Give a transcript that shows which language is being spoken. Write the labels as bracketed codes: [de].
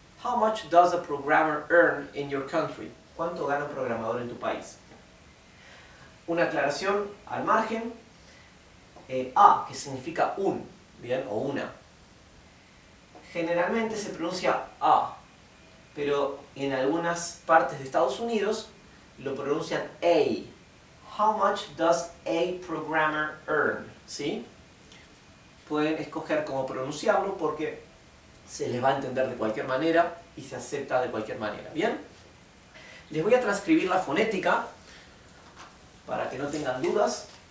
[en] How much does a programmer earn in your country? [es] ¿Cuánto gana un programador en tu país? Una aclaración al margen. A, que significa un, ¿bien? O una. Generalmente se pronuncia a, pero en algunas partes de Estados Unidos lo pronuncian a. [en] How much does a programmer earn? [es] ¿Sí? Pueden escoger cómo pronunciarlo porque se les va a entender de cualquier manera y se acepta de cualquier manera. ¿Bien? Les voy a transcribir la fonética para que no tengan dudas.